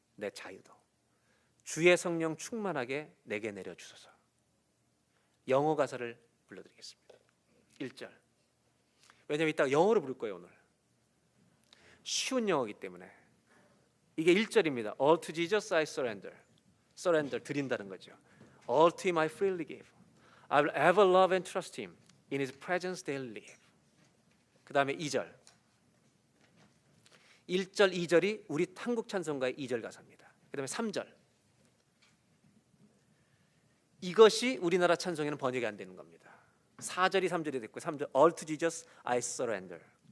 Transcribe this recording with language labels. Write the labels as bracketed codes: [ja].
[ko] 내 자유도 주의 성령 충만하게 내게 내려주소서. 영어 가사를 불러드리겠습니다. 1절, 왜냐하면 이따가 영어로 부를 거예요. 오늘 쉬운 영어이기 때문에. 이게 1절입니다. [en] All to Jesus I surrender. [ko] surrender, 드린다는 거죠. [en] All to him I freely give. I will ever love and trust him. In his presence they'll live. [ko] 그 다음에 2절, 1절 2절이 우리 한국 찬송가의 2절 가사입니다. 그 다음에 3절, 이것이 우리나라 찬송에는 번역이 안 되는 겁니다. 4절이 3절이 됐고 3절 [en] All to Jesus I surrender.